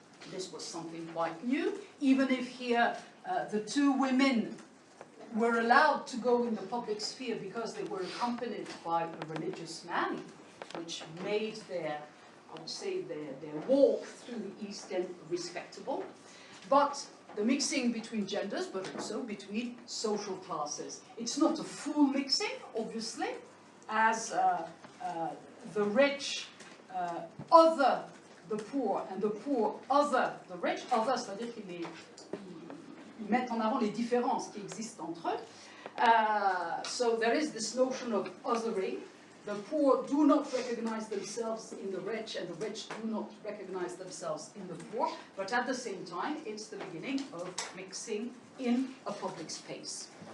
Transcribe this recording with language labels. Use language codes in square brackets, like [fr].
[en] This was something quite new, even if here the two women were allowed to go in the public sphere because they were accompanied by a religious man, which made their, I would say, their walk through the East End respectable. But the mixing between genders, but also between social classes. It's not a full mixing, obviously, as the rich other the poor and the poor other the rich. [fr] Other, c'est-à-dire qu'ils mettent en avant les différences qui existent entre eux. [en] So there is this notion of othering. The poor do not recognize themselves in the rich, and the rich do not recognize themselves in the poor. But at the same time, it's the beginning of mixing in a public space.